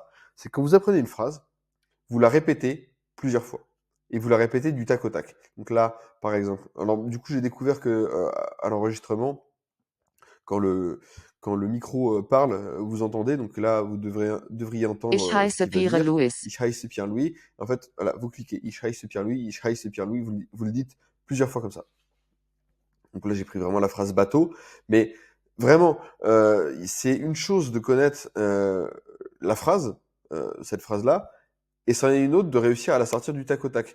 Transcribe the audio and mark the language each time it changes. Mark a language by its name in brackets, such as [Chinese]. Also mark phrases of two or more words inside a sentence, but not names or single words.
[French] C'est quand vous apprenez une phrase, vous la répétez plusieurs fois. Et vous la répétez du tac au tac. Donc là, par exemple, alors du coup, j'ai découvert que à l'enregistrement, quand le, quand le micro parle, vous entendez. Donc là, vous devriez entendre [German] Ich [French] ce [German] heiße [French] qu'il va [German] Pierre [French] dire. [German] Louis. Ich heiße Pierre-Louis. [French] En fait, voilà, vous cliquez [German] Ich heiße Pierre-Louis, Ich heiße Pierre-Louis. [French] Vous le dites plusieurs fois comme ça. Donc là, j'ai pris vraiment la phrase bateau. Mais vraiment, c'est une chose de connaître la phrase, cette phrase-là, et c'en est une autre de réussir à la sortir du tac au tac.